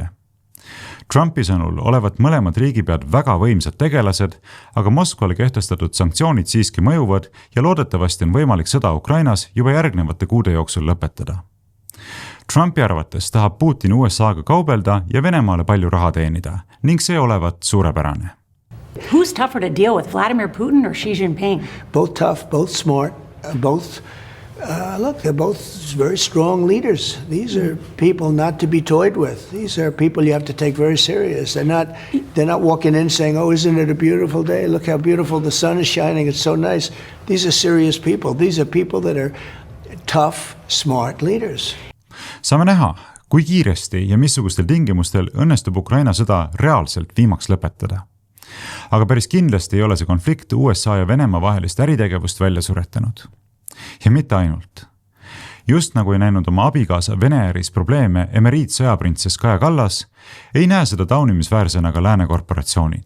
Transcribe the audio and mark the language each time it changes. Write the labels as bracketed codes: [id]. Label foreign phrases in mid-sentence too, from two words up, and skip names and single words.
[et] Trumpi sõnul olevat mõlemad riigipead väga võimsad tegelased, aga Moskvale kehtestatud sanktsioonid siiski mõjuvad ja loodetavasti on võimalik sõda Ukrainas juba järgnevate kuude jooksul lõpetada. Trumpi arvates tahab Putin USA-ga kaubelda ja Venemaale palju raha teenida, ning see olevat suurepärane. [en] Who's tougher to deal with, Vladimir Putin or Xi Jinping? Both tough, both smart, both look, they're both very strong leaders. These are people not to be toyed with. These are people you have to take very serious. They're not walking in saying, "Oh, isn't it a beautiful day? Look how beautiful the sun is shining. It's so nice." These are serious people. These are people that are tough, smart leaders. [et] Saame näha, kui kiiresti ja missugustel tingimustel õnnestub Ukraina sõda reaalselt viimaks lõpetada. Aga päris kindlasti ei ole see konflikt USA ja Venemaa vahelist äritegevust välja suretanud. Ja mitte ainult. Just nagu ei näinud oma abikaasa Vene äris probleeme emeriitsõjaprintsess Kaja Kallas, ei näe seda taunimisväärsena ka lääne korporatsioonid.